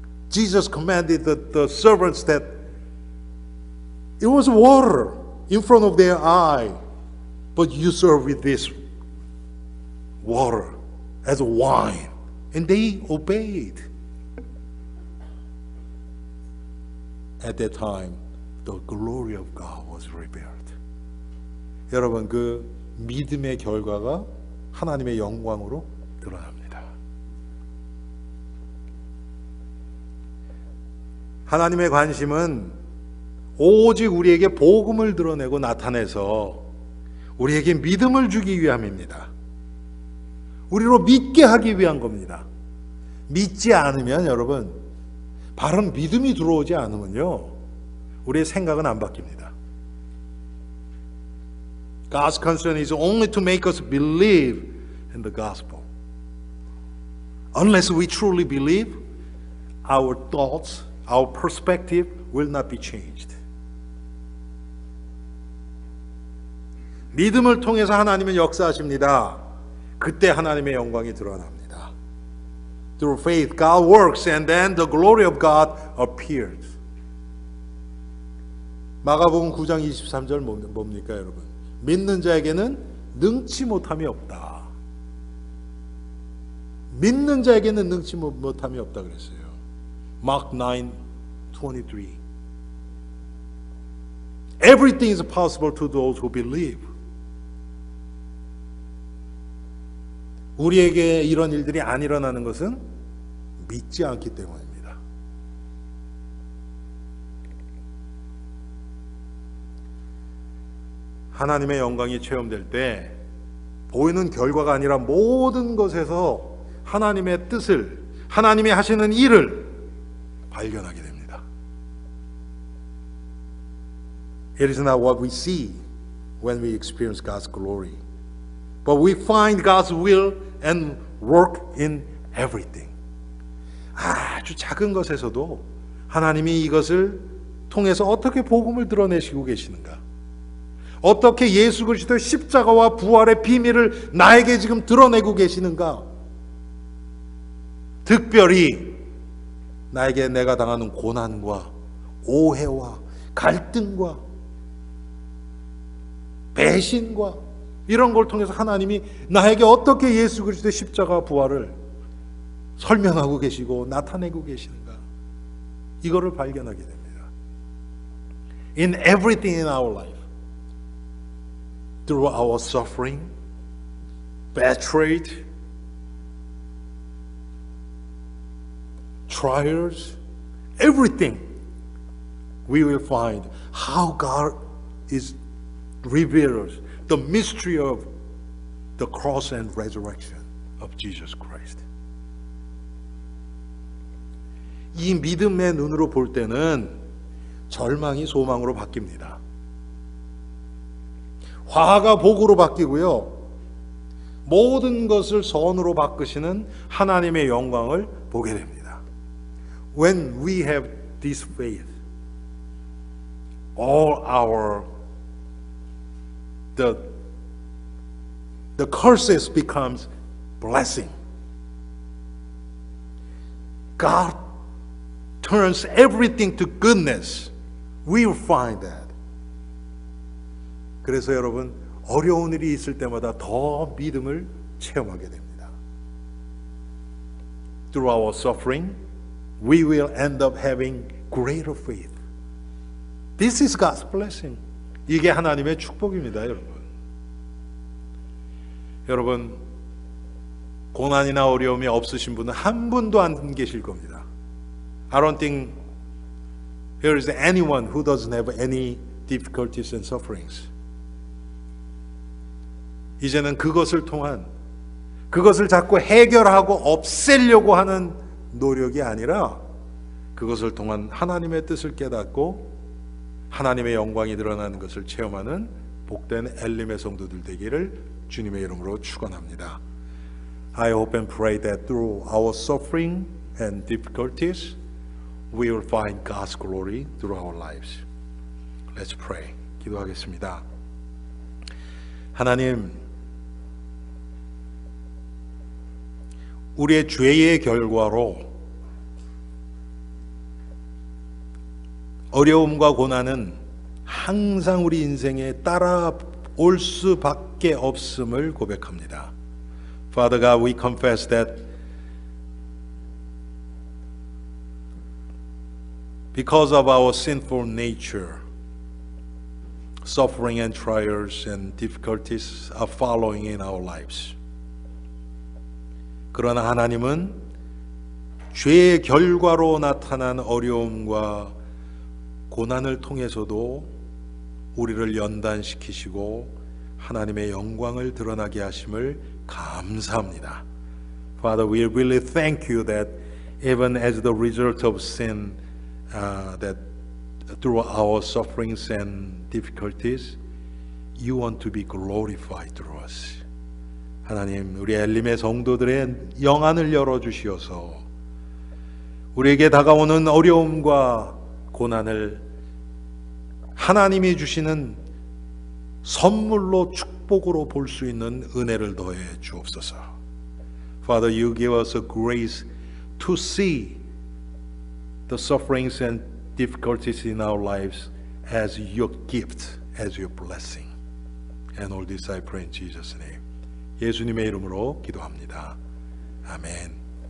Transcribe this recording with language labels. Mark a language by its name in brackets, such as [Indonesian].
[English] Jesus commanded the servants that it was water in front of their eye, but you serve with this water as wine. And they obeyed. At that time, the glory of God was revealed. [Korean] 여러분, 그 믿음의 결과가 하나님의 영광으로 드러납니다. 하나님의 관심은 오직 우리에게 복음을 드러내고 나타내서 우리에게 믿음을 주기 위함입니다. 우리로 믿게 하기 위한 겁니다. 믿지 않으면 여러분, 바른 믿음이 들어오지 않으면요, 우리의 생각은 안 바뀝니다. [English] God's concern is only to make us believe in the gospel. Unless we truly believe, our thoughts, our perspective will not be changed. [Korean] 믿음을 통해서 하나님은 역사하십니다. 그때 하나님의 영광이 드러납니다. [English] Through faith, God works, and then the glory of God appears. [Korean] 마가복음 9장 23절 뭡니까, 여러분? 믿는 자에게는 능치 못함이 없다. 믿는 자에게는 능치 못함이 없다 그랬어요. [English] Mark 9:23. Everything is possible to those who believe. [Korean] 우리에게 이런 일들이 안 일어나는 것은 믿지 않기 때문입니다. 하나님의 영광이 체험될 때 보이는 결과가 아니라 모든 것에서 하나님의 뜻을, 하나님이 하시는 일을 발견하게 됩니다. [English] It is not what we see when we experience God's glory, but we find God's will and work in everything. [Korean] 아주 작은 것에서도 하나님이 이것을 통해서 어떻게 복음을 드러내시고 계시는가, 어떻게 예수 그리스도의 십자가와 부활의 비밀을 나에게 지금 드러내고 계시는가, 특별히 나에게 내가 당하는 고난과 오해와 갈등과 배신과 이런 걸 통해서 하나님이 나에게 어떻게 예수 그리스도의 십자가 부활을 설명하고 계시고 나타내고 계시는가, 이거를 발견하게 됩니다. [English] In everything in our life, through our suffering, betrayed, trials, everything, we will find how God is reveals the mystery of the cross and resurrection of Jesus Christ. [Korean] 이 믿음의 눈으로 볼 때는 절망이 소망으로 바뀝니다. 화가 복으로 바뀌고요. 모든 것을 선으로 바꾸시는 하나님의 영광을 보게 됩니다. [English] When we have this faith, all our the curses becomes blessing. God turns everything to goodness. We will find that. [Korean] 그래서 여러분 어려운 일이 있을 때마다 더 믿음을 체험하게 됩니다. [English] Through our suffering, we will end up having greater faith. This is God's blessing. [Korean] 이게 하나님의 축복입니다, 여러분. 여러분, 고난이나 어려움이 없으신 분은 한 분도 안 계실 겁니다. [English] I don't think there is anyone who doesn't have any difficulties and sufferings. [Korean] 이제는 그것을 통한, 그것을 자꾸 해결하고 없애려고 하는 노력이 아니라 그것을 통한 하나님의 뜻을 깨닫고 하나님의 영광이 드러나는 것을 체험하는 복된 엘림의 성도들 되기를 주님의 이름으로 축원합니다. [English] I hope and pray that through our suffering and difficulties, we will find God's glory through our lives. Let's pray. [Korean] 기도하겠습니다. 하나님, 우리의 죄의 결과로 어려움과 고난은 항상 우리 인생에 따라올 수밖에 없음을 고백합니다. [English] Father God, we confess that because of our sinful nature, suffering and trials and difficulties are following in our lives. [Korean] 그러나 하나님은 죄의 결과로 나타난 어려움과 고난을 통해서도 우리를 연단시키시고 하나님의 영광을 드러나게 하심을 감사합니다. [English] Father, we really thank you that even as the result of sin, that through our sufferings and difficulties, you want to be glorified through us. [Korean] 하나님, 우리 엘림의 성도들의 영안을 열어주시어서 우리에게 다가오는 어려움과 고난을 하나님이 주시는 선물로 축복으로 볼 수 있는 은혜를 더해 주옵소서. [English] Father, you give us a grace to see the sufferings and difficulties in our lives as your gift, as your blessing. And all this I pray in Jesus' name. [Korean] 예수님의 이름으로 기도합니다. 아멘.